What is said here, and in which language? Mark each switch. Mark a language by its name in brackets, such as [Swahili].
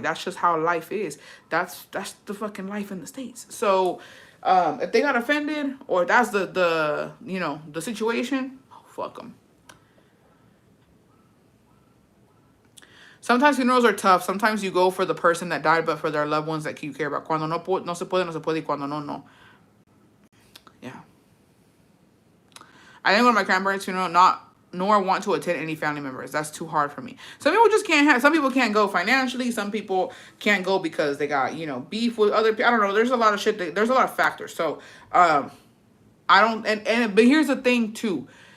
[English] That's just how life is. That's the fucking life in the States. So if they got offended or that's the situation, fuck them. Sometimes funerals are tough. Sometimes you go for the person that died, but for their loved ones that you care about. [Spanish] Cuando no se puede, no se puede. Y cuando no. [English] Yeah. I didn't go to my grandparents' funeral, nor want to attend any family members. That's too hard for me. Some people just can't some people can't go financially. Some people can't go because they got, beef with other people. I don't know. There's a lot of shit. There's a lot of factors. So, I don't, but here's the thing too.